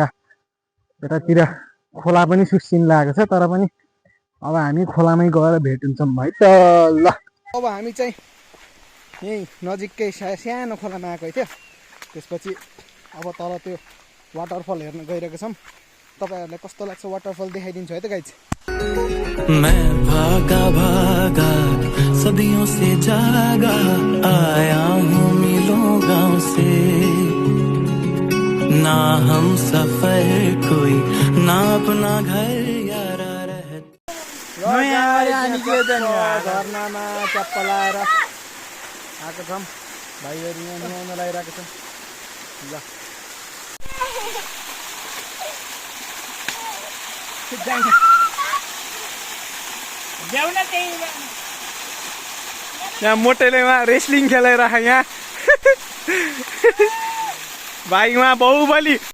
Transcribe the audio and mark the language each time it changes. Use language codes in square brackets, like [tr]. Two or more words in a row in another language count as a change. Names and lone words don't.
[ne] यतातिर खोला पनि सुसिन लागेको छ तर पनि अब हामी खोलामै गएर भेट हुन्छौँ है त ल अब हामी चाहिँ यहीँ नजिकै सानो खोलामा आएको थियो त्यसपछि अब तल त्यो वाटरफल हेर्न गइरहेको छौँ तपाईहरुलाई कस्तो लाग्छ वाटरफल देखाइदिन्छु है त गाइज [hi] मैं भागा भागा सदियों से जागा आया हूँ मिलो गाँव से ना हम सफर कोई ना अपना घर यारा [ne] झरनामा चप्पल लाएर आएको छौँ भाइहरू यहाँ नुहाउन लगाइरहेको छौँ ल यहाँ मोटेले उहाँ रेस्लिङ खेलेर यहाँ भाइ उहाँ बाहुबली